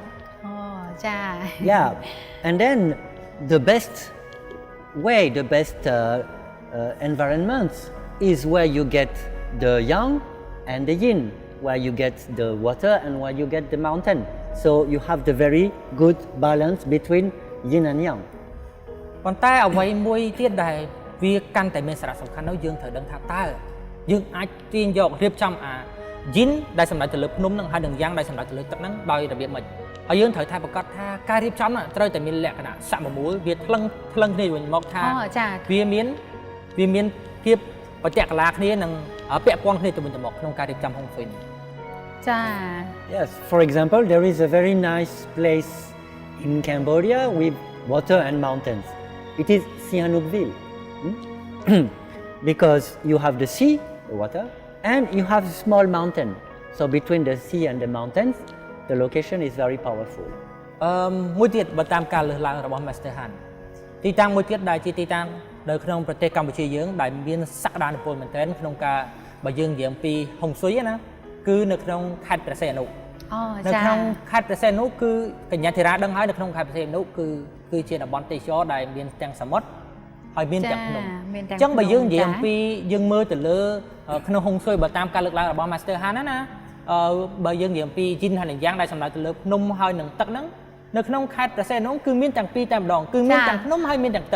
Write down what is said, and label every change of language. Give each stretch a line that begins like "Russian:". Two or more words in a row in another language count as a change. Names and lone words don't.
English: អូចា Yeah, and then the best way, the best environment is where you get the yang and the yin, where you get the water and where you get the mountain. So you have the very good balance between yin and yang.
Khmer: ប៉ុន្តែអ្វីមួយទៀតដែលវាកាន់តែមានសារៈសំខាន់នោះយើងត្រូវដឹងថាតើយើងអាចទាញយករៀបចំអា yin ដែលសម្រាប់ទៅលើភ្នំនឹងហើយនឹង yang ដែលសម្រាប់ទៅលើទឹកនឹងដោយរបៀបម៉េចហើយយើងត្រូវថាប្រកាសថាការរៀបចំត្រូវតែមានលក្ខណៈសមមូលវាថ្លឹងគ្នាវិញមកថាវាមានភាពបច្ចៈកលាគ្នានិងពាក់ព័ន្ធគ្នាទៅវិញទៅមកក្នុងការរៀបចំហុងស៊ុយនេះ
English: Yes, for example, there is a very nice place in Cambodia with water and mountains. It is Sihanoukville. Because you have the sea, the water, and you have a small mountain. So between the sea and the mountains, the location is very powerful.
Khmer: មួយទៀតបើតាមការលើកឡើងរបស់ Master Han ទីតាំងមួយទៀតដែលជាទីតាំងនៅក្នុងប្រទេសកម្ពុជាយើងដែលមានសក្តានុពលមែនទែនក្នុងការបើយើង និយាយអំពីហុងស៊ុយណាគឺនៅក្នុងខេត្តព្រះសីហនុនៅក្នុងខេត្តព្រះសីហនុគឺកញ្ញាធីរ៉ាដឹងហើយនៅក្នុងខេត្តព្រះសីហនុគឺជាតំបន់ទេសចរដែលមានទាំងសមុទ្រហើយមានទាំងភ្នំអញ្ចឹងបើយើងនិយាយអំពីយើងមើលទៅលើក្នុងហុងស៊ុយបើតាមការលើកឡើងរបស់ Master Han ណាបើយើងនិយាយអំពី yin ហើយនិង yang ដែលសំដៅទៅលើភ្នំហើយនិងទឹកហ្នឹងនៅក្នុងខេត្តព្រះសីហនុគឺមានទាំងពីរតែម្ដងគឺមានទាំងភ្នំហើយមានទាំងទឹក